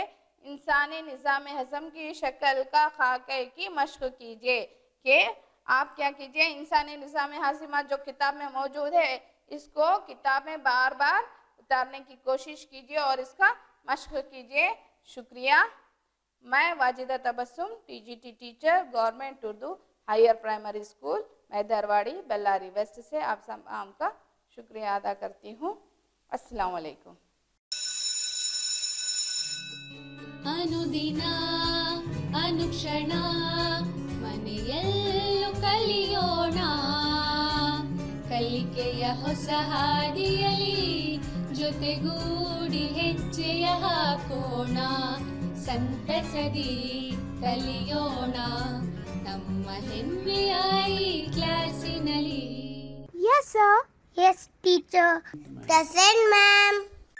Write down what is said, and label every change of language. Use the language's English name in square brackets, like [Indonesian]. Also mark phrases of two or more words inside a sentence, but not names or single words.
[Hindi] इंसानी निज़ाम हज़म की शक्ल का खाके की मश्क कीजिए कि आप क्या कीजिए, इंसानी निज़ाम हज़म जो किताब में मौजूद है इसको किताब में बार बार उतारने की कोशिश कीजिए और इसका मश्क कीजिए। शुक्रिया। मैं वाजिदा तबस्सुम टीजीटी टीचर गवर्नमेंट उर्दू हायर प्राइमरी स्कूल मैदरवाड़ी बेल्लारी वेस्ट से आप तमाम का शुक्रिया अदा करती हूँ। अस्सलाम वालेकुम। [Kannada] ಅನುದಿನ ಅನುಕ್ಷಣ ಮನೆಯಲ್ಲೂ ಕಲಿಯೋಣ, ಕಲಿಕೆಯ ಹೊಸ ಹಾದಿಯಲಿ ಜೊತೆಗೂಡಿ ಹೆಜ್ಜೆಯ ಹಾಕೋಣ, ಸಂತಸದಿ ಕಲಿಯೋಣ ನಮ್ಮ ಹೆಮ್ಮೆಯ ಈ ಕ್ಲಾಸಿನಲ್ಲಿ. [English] Yes, sir. Yes, teacher. Present, ma'am.